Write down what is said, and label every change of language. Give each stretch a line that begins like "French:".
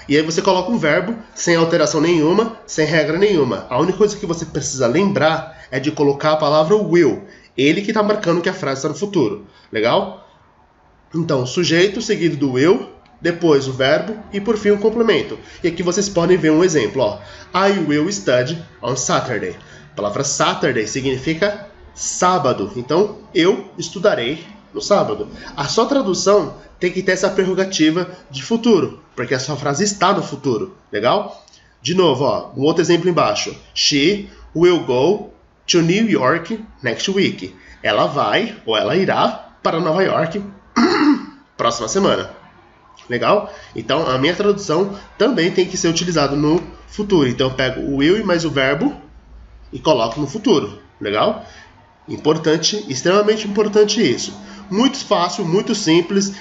Portuguese: E aí você coloca um verbo sem alteração nenhuma, sem regra nenhuma. A única coisa que você precisa lembrar é de colocar a palavra will. Ele que está marcando que a frase está no futuro. Legal? Então, sujeito seguido do will, depois o verbo e por fim o complemento. E aqui vocês podem ver um exemplo. Ó.
English: I will study on Saturday.
Portuguese: A palavra Saturday significa sábado. Então, eu estudarei no sábado. A sua tradução tem que ter essa prerrogativa de futuro, porque a sua frase está no futuro. Legal? De novo, ó, um outro exemplo embaixo.
English: She will go to New York next week.
Portuguese: Ela vai, ou ela irá, para Nova York próxima semana. Legal? Então, a minha tradução também tem que ser utilizada no futuro. Então, eu pego o will e mais o verbo e coloco no futuro. Legal? Importante, extremamente importante isso. Muito fácil, muito simples.